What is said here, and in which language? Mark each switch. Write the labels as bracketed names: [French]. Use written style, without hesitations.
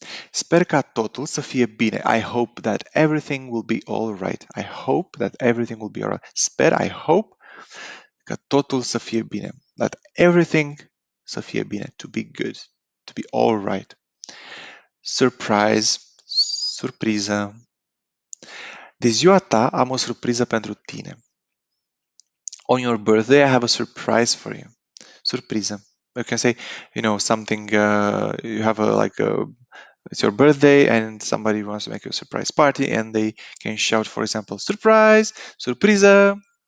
[Romanian] Sper ca totul să fie bine. [English] I hope that everything will be all right. I hope that everything will be all right. [Romanian] Sper, [English] I hope [Romanian] ca totul să fie bine. [English] That everything [Romanian] să fie bine. [English] To be good. To be all right. Surprise. Surpriză. [Romanian] De ziua ta am o surpriză pentru tine. [English] On your birthday, I have a surprise for you. Surpriză. You can say, something, you have it's your birthday and somebody wants to make you a surprise party and they can shout, for example, surprise, surpriză.